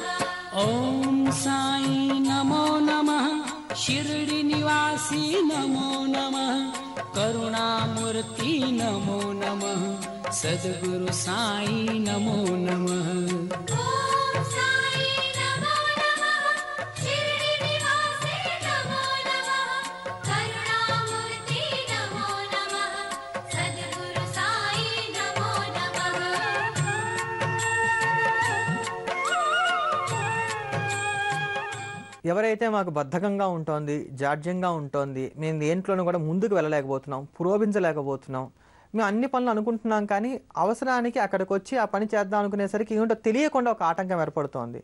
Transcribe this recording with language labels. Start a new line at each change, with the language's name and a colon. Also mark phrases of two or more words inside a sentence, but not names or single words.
Sanskrit: ॐ साई नमो नमः शिर्डिनिवासी नमो नमः करुणामूर्ति नमो नमः सद्गुरु साई नमो नमः ॐ साई नमो नमः शिर्डिनिवासी नमो नमः करुणामूर्ति नमो नमः सद्गुरु साई नमो नमः
Telugu: ఎవరైతే మాకు బద్ధకంగా ఉంటోంది, జాడ్యంగా ఉంటోంది, మేము దేంట్లోనూ కూడా ముందుకు వెళ్ళలేకపోతున్నాం, పురోభించలేకపోతున్నాం, మేము అన్ని పనులు అనుకుంటున్నాం కానీ అవసరానికి అక్కడికి వచ్చి ఆ పని చేద్దాం అనుకునేసరికి ఏంటో తెలియకుండా ఒక ఆటంకం ఏర్పడుతోంది.